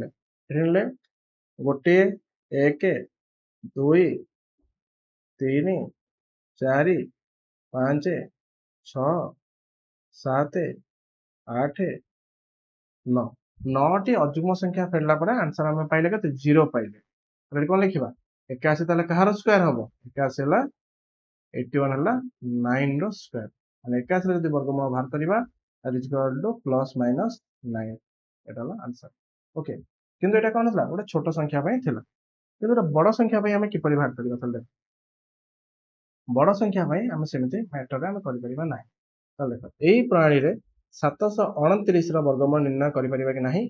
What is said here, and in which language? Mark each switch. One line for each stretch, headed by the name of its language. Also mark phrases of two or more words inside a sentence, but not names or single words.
Odia: ଏଠି ନେଲେ 1, 1, 2, 3, 4, 5, 6, 7, 8, 9। 9ଟି ଅଯୁଗ୍ମ ସଂଖ୍ୟା ଫେରିଲା ପରେ ଆନ୍ସର ଆମେ ପାଇଲେ କେତେ? 0 ପାଇଲେ। ଏଠି କ'ଣ ଲେଖିବା? 81 ତାହେଲେ କାହାର ସ୍କ୍ୱାର ହବ? 81 ହେଲା 81 ହେଲା 9 ର ସ୍କ୍ୱାର। ମାନେ 81 ରେ ଯଦି ବର୍ଗମୂଳ ବାହାର କରିବା
English: that is equal to plus minus 9।
Odia: ଏଟା ହେଲା ଆନ୍ସର। ଓକେ, କିନ୍ତୁ ଏଟା କ'ଣ ଥିଲା? ଗୋଟେ ଛୋଟ ସଂଖ୍ୟା ପାଇଁ ଥିଲା। କିନ୍ତୁ ଗୋଟେ ବଡ଼ ସଂଖ୍ୟା ପାଇଁ ଆମେ କିପରି ବାହାର କରିବା? ତାହେଲେ ବଡ଼ ସଂଖ୍ୟା ପାଇଁ ଆମେ ସେମିତି ମ୍ୟାଟରରେ ଆମେ କରିପାରିବା ନାହିଁ। ତାହେଲେ ଦେଖ ଏଇ ପ୍ରଣାଳୀରେ 729 ର ବର୍ଗମୂଳ ନିର୍ଣ୍ଣୟ କରିପାରିବା କି ନାହିଁ?